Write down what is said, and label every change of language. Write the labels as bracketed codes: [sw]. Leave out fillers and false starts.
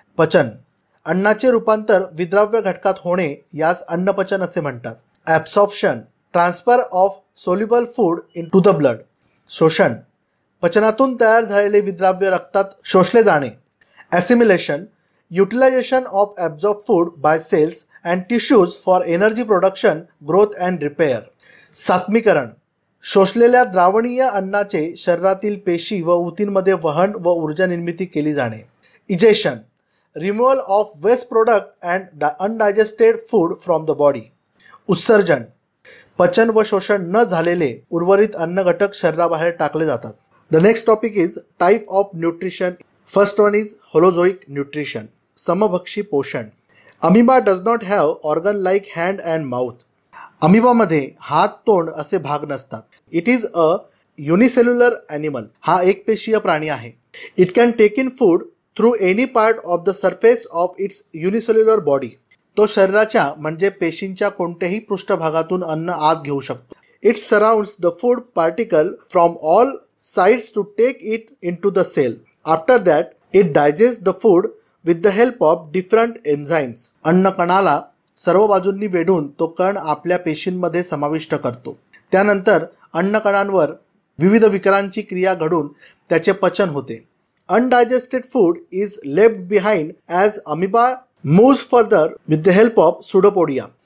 [mr] पचन, अन्नाचे रूपांतर विद्राव्य घटकात होणे यास अन्नपचन असे म्हणतात. [en] Absorption, transfer of soluble food into the blood. [mr] शोषण, पचनातून तयार झालेले विद्राव्य रक्तात शोषले जाणे. Assimilation, [en] utilization of absorbed food by cells and tissues for energy production, growth and repair. [mr] सात्मीकरण, शोषलेल्या द्रावणीय अन्नाचे शरीरातील पेशी व ऊतींमध्ये वहन व ऊर्जा निर्मिती केली जाणे. [en] Egestion, removal of waste product and undigested food from the body. [mr] उत्सर्जन, पचन व शोषण न झालेले उर्वरित अन्न घटक शरीराबाहेर टाकले जातात. [en] The next topic is type of nutrition. First one is holozoic nutrition, [mr] समभक्षी पोषण. [en] Amoeba does not have organ like hand and mouth. [mr] अमिबामध्ये हात तोंड असे भाग नसतात. [en] It is a unicellular animal. [mr] हा एकपेशीय प्राणी आहे. [en] It can take in food through any part of the surface of its unicellular body. [mr] तो शरीराच्या म्हणजे पेशींच्या कोणत्याही पृष्ठभागातून अन्न आत घेऊ शकतो. [en] It surrounds the food particle from all sides to take it into the cell. After that it digest the food with the help of different enzymes. [mr] अन्न कणाला सर्व बाजूंनी वेढून तो कण आपल्या पेशींमध्ये समाविष्ट करतो. त्यानंतर अन्न कणांवर विविध विकारांची क्रिया घडून त्याचे पचन होते. [en] Undigested food is left behind as amoeba moves further with the help of pseudopodia.